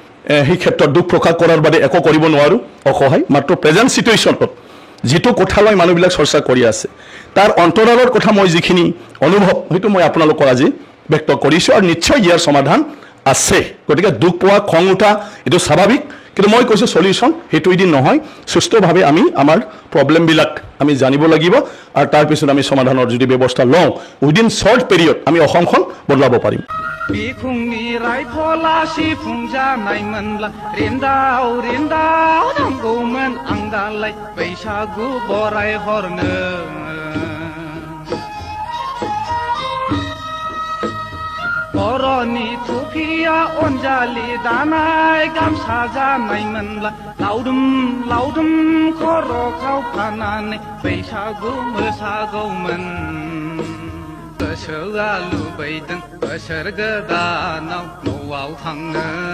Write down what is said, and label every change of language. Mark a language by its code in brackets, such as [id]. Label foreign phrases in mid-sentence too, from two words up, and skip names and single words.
[as] সেই ক্ষেত্ৰত দুখ প্ৰকাশ কৰাৰ বাবে একো কৰিব নোৱাৰোঁ অসহায় মাত্ৰ [en] present situation [as] যিটো কথা লৈ মানুহবিলাক চৰ্চা কৰি আছে তাৰ অন্তৰালৰ কথা মই যিখিনি অনুভৱ সেইটো মই আপোনালোকৰ আজি ব্যক্ত কৰিছোঁ আৰু নিশ্চয় ইয়াৰ সমাধান আছে গতিকে দুখ পোৱা খং উঠা এইটো স্বাভাৱিক কিন্তু মই কৈছোঁ সলিউশ্যন সেইটো এদিন নহয় সুস্থভাৱে আমি আমাৰ প্ৰব্লেমবিলাক আমি জানিব লাগিব আৰু তাৰপিছত আমি সমাধানৰ যদি ব্যৱস্থা লওঁ [en] within short period [as] আমি অসমখন বদলাব পাৰিম [brx] बिखुंनि रायफला सिफुंजानायमोनब्ला रेन्दाव रेन्दाव नांगौमोन आं दालाय बैसागु बराय हरनो बर'नि थुफिया अनजालि दानाय गामसा जानायमोनब्ला लावदुम लावदुम खर' खावफानानै बैसागु मोसागौमोन गोसोआ लुबैदों बोसोर गोदानाव न'आव थांनो